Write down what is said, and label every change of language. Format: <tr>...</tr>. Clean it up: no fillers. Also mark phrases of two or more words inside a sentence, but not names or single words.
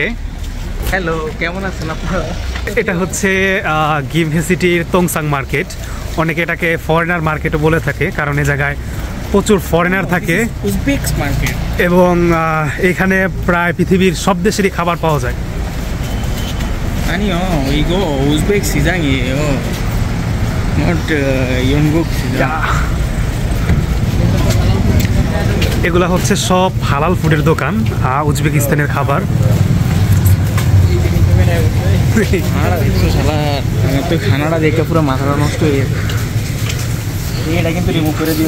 <bn>হ্যালো, কেমন আছেন আপনারা? এটা হচ্ছে গিমহে সিটির তোংসাং মার্কেট। অনেকে এটাকে</bn> <en>foreigner market</en> <bn>বলে থাকে, কারণ এই জায়গায় প্রচুর ফরেনার থাকে মার্কেট, এবং এখানে প্রায় পৃথিবীর সব দেশেরই খাবার পাওয়া যায়।</bn> <ko>아니요, 이거 우즈벡 시장이에요. not 영국 시장.</ko> <bn>এগুলা হচ্ছে সব হালাল ফুডের দোকান, উজবেকিস্তানের খাবার। তো খানাটা দেখে পুরো মাথাটা নষ্ট হয়ে গেছে। এটা কিন্তু রিমুভ করে দিয়ে</bn>